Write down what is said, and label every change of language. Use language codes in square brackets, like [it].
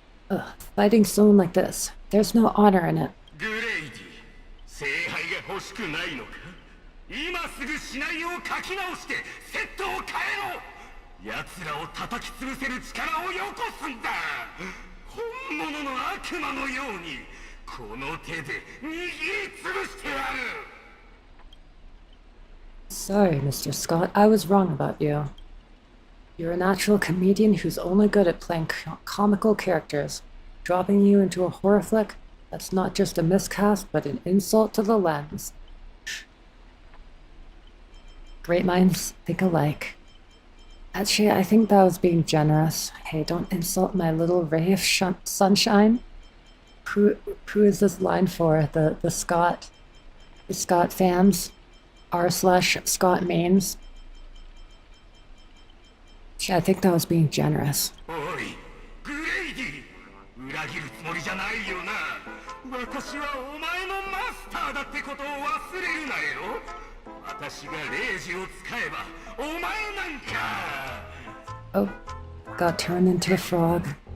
[en] Ugh, fighting someone like this. There's no honor in it. [ja] グレイディ、聖杯が欲しくないのか。今すぐシナリオを書き直してセットを変えろ。奴らを叩き潰せる力をよこすんだ。本物の悪魔のようにこの手で握り潰してやる。 [en] Sorry, Mr. Scott, I was wrong about you. You're a natural comedian who's only good at playing comical characters. Dropping you into a horror flick, that's not just a miscast, but an insult to the lens. Great minds think alike. Actually, I think that was being generous. Hey, don't insult my little ray of sunshine. Who is this line for? The Scott fams? r/Scott mains? Yeah, I think that was being generous. [ja] おいグレイディ裏切るつもりじゃないよな私はお前のマスターだってことを忘れるなよ私がレイジを使えばお前なんか [en] Oh, got turned into a frog.